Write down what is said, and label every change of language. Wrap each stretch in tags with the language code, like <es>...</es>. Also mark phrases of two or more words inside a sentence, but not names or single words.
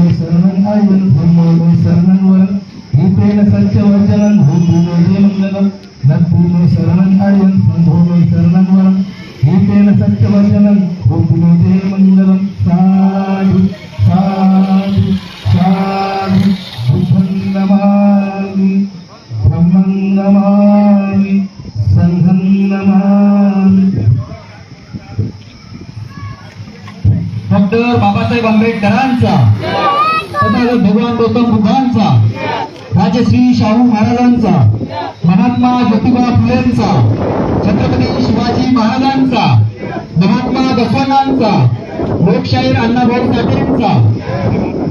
<pi>शरणं आयं भूमोमे शरणं वरं गीतेन सत्यवज्जनं भूमिमण्डलं नत्थेन शरणं आयं भूमोमे शरणं वरं गीतेन सत्यवज्जनं भूमिमण्डलं साधु साधु साधु बुद्धं नमामि ब्रह्मं नमामि संघं नमामि.</pi> <mr>डॉक्टर बाबासाहेब आंबेडकरांचा, तथागत भगवान गौतम बुद्धांचा, राजश्री शाहू महाराजांचा, महात्मा ज्योतिबा फुलेंचा, छत्रपती शिवाजी महाराजांचा, महात्मा बसवण्णांचा, लोकशाहीर अण्णाभाऊ साठेंचा,</mr>